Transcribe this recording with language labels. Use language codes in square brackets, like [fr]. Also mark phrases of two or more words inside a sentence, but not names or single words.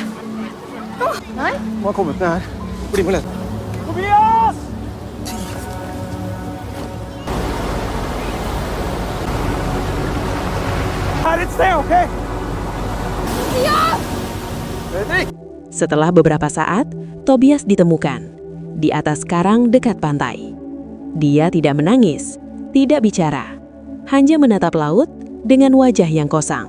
[no] Nei? Må ha kommet ned her. Bli med litt. Tobias! Her et sted, ok? Fredrik! [id] Setelah beberapa saat, Tobias ditemukan di atas karang dekat pantai. Dia tidak menangis, tidak bicara, hanya menatap laut dengan wajah yang kosong.